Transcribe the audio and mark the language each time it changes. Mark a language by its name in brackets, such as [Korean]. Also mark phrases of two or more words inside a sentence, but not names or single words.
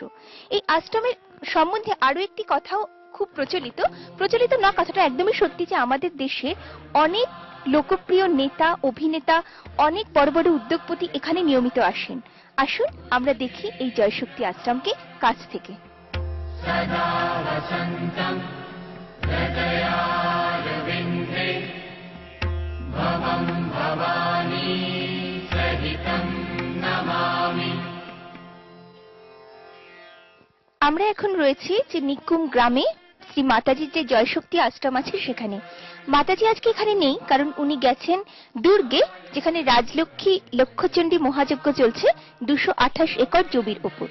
[Bangla] এই আশ্রমের সম্বন্ধে আরো একটি কথাও খুব প্রচলিত না, কথাটা একদমই সত্যি যে আমাদের দেশে অনেক লোকপ্রিয় নেতা, অভিনেতা, অনেক বড় বড় উদ্যোগপতি এখানে নিয়মিত আসেন। আসুন আমরা দেখি এই জয়শক্তি আশ্রমকে কাছ থেকে। [Sanskrit] सदा वसन्तम् हृदयारविन्दे भवं भवानी सहितं नमामि। [Bangla] আমরা এখন রয়েছি যে নিকুম গ্রামে শ্রী মাতাজির যে জয়শক্তি আশ্রম আছে সেখানে। মাতাজি আজকে এখানে নেই, কারণ উনি গেছেন দুর্গে, যেখানে রাজলক্ষ্মী লক্ষ্যচণ্ডী মহাযজ্ঞ চলছে 228 একর জমির উপর।